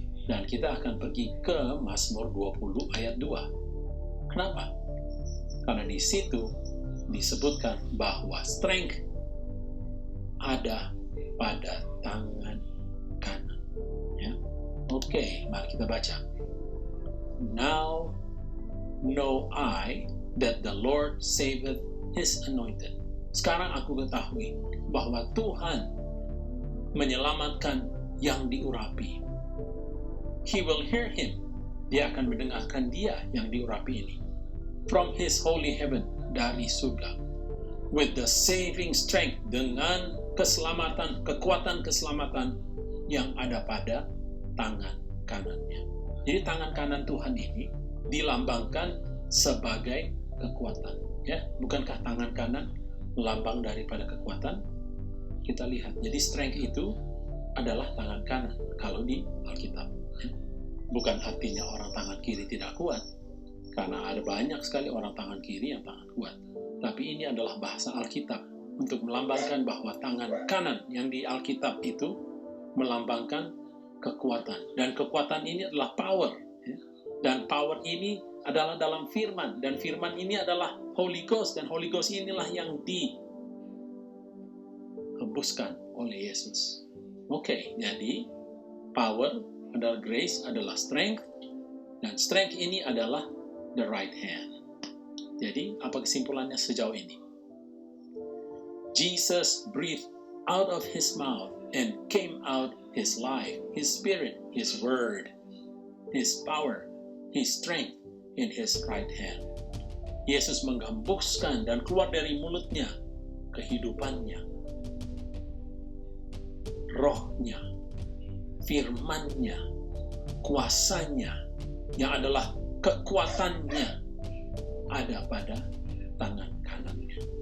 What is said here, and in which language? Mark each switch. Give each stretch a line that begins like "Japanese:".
Indonesian: Dan kita akan pergi ke Mazmur 20 ayat 2. Kenapa? Karena di situ disebutkan bahwa strength ada pada tangan kanan. Ya. Oke, mari kita baca.
English: Now know I that the Lord saveth his anointed.
Indonesian: Sekarang aku ketahui bahwa Tuhan menyelamatkan yang diurapi.
English: He will hear him.
Indonesian: Dia akan mendengarkan dia yang diurapi ini.
English: From his holy heaven,
Indonesian: dari surga.
English: With the saving strength,
Indonesian: dengan keselamatan, kekuatan keselamatan yang ada pada tangan kanannya. Jadi tangan kanan Tuhan ini dilambangkan sebagai kekuatan. Ya, bukankah tangan kanan lambang daripada kekuatan? Kita lihat. Jadi strength itu adalah tangan kanan kalau di Alkitab. Bukan artinya orang tangan kiri tidak kuat, karena ada banyak sekali orang tangan kiri yang tangan kuat. Tapi ini adalah bahasa Alkitab untuk melambangkan bahwa tangan kanan yang di Alkitab itu melambangkan kekuatan. Dan kekuatan ini adalah power. Dan power ini adalah dalam firman. Dan firman ini adalah Holy Ghost. Dan Holy Ghost inilah yang dihembuskan oleh Yesus. Oke, jadi power adalah grace, adalah strength. Dan
English: strength
Indonesian: ini adalah
English: the right hand.
Indonesian: Jadi, apa kesimpulannya sejauh ini?
English: Jesus breathed out of his mouth and came out his life, his spirit, his word, his power, his strength in his right hand.
Indonesian: Yesus menghembuskan dan keluar dari mulutnya kehidupannya, rohnya, firmannya, kuasanya, yang adalah kekuatannya ada pada tangan kanannya.